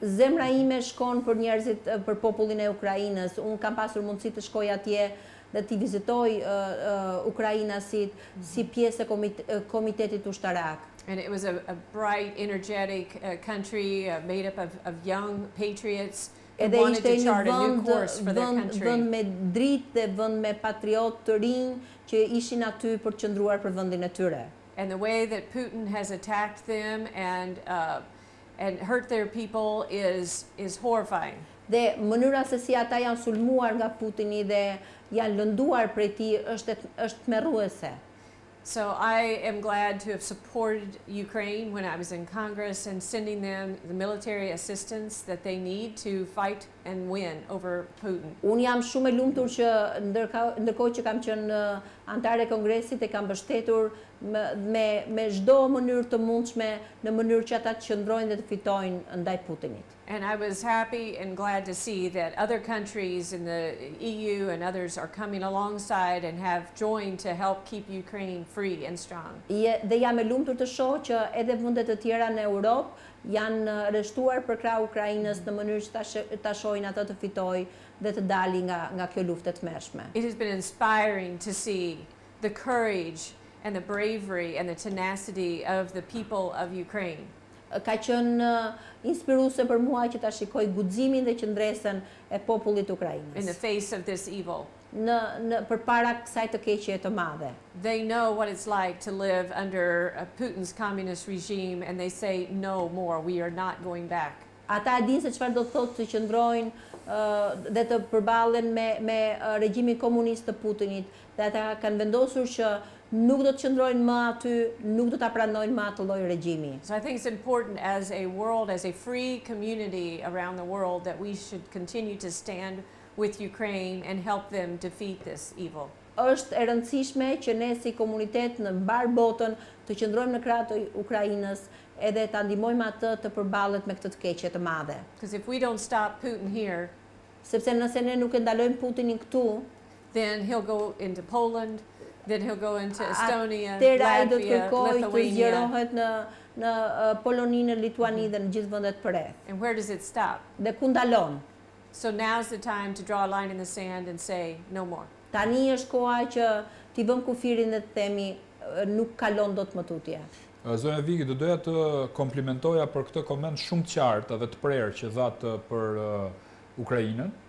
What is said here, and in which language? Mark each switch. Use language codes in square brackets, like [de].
[sq] Zemra ime shkon për njerëzit, për popullin e Ukrainës. Unë kam pasur mundësi të shkoj atje dhe t'i vizitoj ukrainasit si pjesë e komitetit ushtarak. [en] And it was a bright, energetic country made up of young patriots who wanted to chart a new course for their country. [sq] Vënd me dritë dhe vënd me patriot të rinj që ishin aty për të qëndruar për vendin e tyre. [en] And the way that Putin has attacked them and hurt their people is horrifying. [sq] Dhe mënyra se si ata janë sulmuar nga Putini dhe janë lënduar prej tij është tmerruese. [en] So I am glad to have supported Ukraine when I was in Congress and sending them the military assistance that they need to fight and win over Putin. [sq] Unë jam shumë e lumtur që ndërkohë që kam qenë antare e Kongresit e kam mbështetur me çdo mënyrë të mundshme në mënyrë që ata të qëndrojnë dhe të fitojnë ndaj Putinit. [en] And I was happy and glad to see that other countries in the EU and others are coming alongside and have joined to help keep Ukraine free and strong. [sq] Dhe jam e lumtur të shoh që edhe vendet të tjera në Europë janë rreshtuar për krah Ukrainës në mënyrë që ta shohin atë të fitojë dhe të dali nga kjo luftë e tmerrshme. [en] It has been inspiring to see the courage and the bravery and the tenacity of the people of Ukraine. [sq] ka qenë inspiruese për mua që ta shikoj guximin dhe qëndresën e popullit ukrainës. [en] In the face of this evil. [sq] Përpara kësaj të keqje të madhe. [en] They know what it's like to live under Putin's communist regime and they say no more, we are not going back. [sq] Ata e dinë se çfarë do të thotë të qëndrojnë dhe të përballen me regjimin komunist të Putinit, dhe ata kanë vendosur që nuk do të qëndrojnë më aty, nuk do ta pranojnë më atë lloj regjimi. [en] So I think it's important as a world, as a free community around the world, that we should continue to stand with Ukraine and help them defeat this evil. [sq] Është e rëndësishme që ne si komunitet në mbar botën të qëndrojmë në krah të Ukrainës edhe ta ndihmojmë atë të përballet me këtë të keqje të madhe. [en] Because if we don't stop Putin here, [sq] sepse nëse ne nuk e ndalojmë Putinin këtu, [en] then he'll go into Poland, then he'll go into Estonia, [sq] Latvia, do të kërkojë të [en] Lithuania. [sq] zgjerohet në Poloninë, Lituani dhe në gjithë vendet përreth. [en] And where does it stop? [sq] Dhe ku ndalon? [en] So now's the time to draw a line in the sand and say no more. [sq] Tani është koha që t'i vëmë kufirin dhe të themi nuk kalon dot më tutje. Zonja Viki, do doja të komplimentoja për këtë koment shumë të qartë dhe të prerë që dhatë për Ukrainën.